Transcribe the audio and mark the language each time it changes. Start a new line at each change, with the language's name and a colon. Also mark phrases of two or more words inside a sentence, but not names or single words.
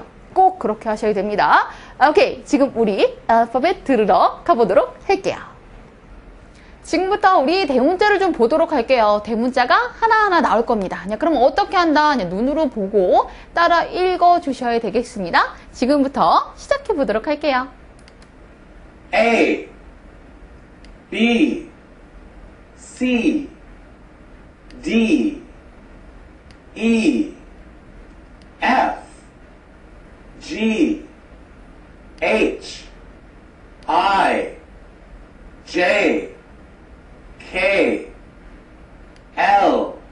Korean: 꼭 그렇게 하셔야 됩니다. 오케이, 지금 우리 알파벳 들으러 가보도록 할게요. 지금부터 우리 대문자를 좀 보도록 할게요. 대문자가 하나하나 나올 겁니다. 그럼 어떻게 한다? 눈으로 보고 따라 읽어주셔야 되겠습니다. 지금부터 시작해 보도록 할게요.
English: A, B, C, D, E, F, G, H, I, J, K, L,